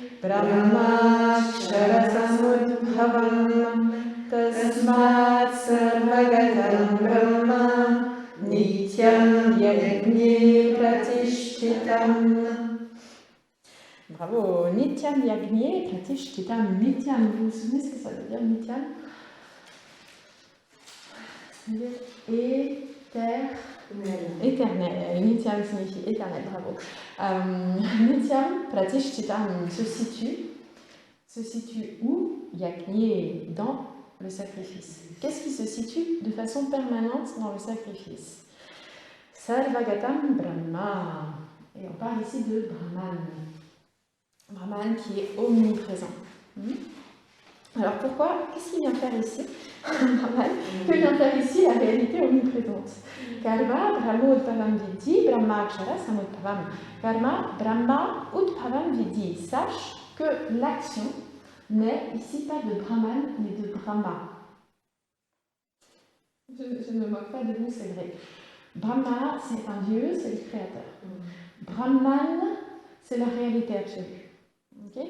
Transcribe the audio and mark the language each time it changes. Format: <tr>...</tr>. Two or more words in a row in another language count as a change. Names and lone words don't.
<sa>ब्रह्म क्षरसमुद्भवम्. तस्मात् सर्वगतं ब्रह्म. नित्यं यज्ञे प्रतिष्ठितम्. Bravo, नित्यं यज्ञे प्रतिष्ठितम्. Nityam,</sa> <fr>vous vous souvenez ce que ça veut dire, Nityam? Ça veut dire éternel. Nityam signifie éternel, bravo.</fr> <sa>नित्यं प्रतिष्ठितम्</sa> <fr>se situe où? Yagne, dans le sacrifice. Qu'est-ce qui se situe de façon permanente dans le sacrifice?</fr> <sa>सर्वगतं ब्रह्म.</sa> <fr>Et on parle ici de Brahman. Brahman qui est omniprésent. Alors pourquoi? Qu'est-ce qu'il vient faire ici? Brahman, que vient faire ici la réalité omniprésente?</fr> <sa>कर्म ब्रह्म उद्भवं विद्धि, ब्रह्म अक्षर समुद्भवम्. कर्म ब्रह्म उद्भवं विद्धि.</sa> <fr>Sache que l'action n'est ici pas de Brahman, mais de Brahma. Je ne me moque pas de vous, c'est vrai. Brahma, c'est un dieu, c'est le créateur. Brahman, c'est la réalité absolue. Okay?</fr>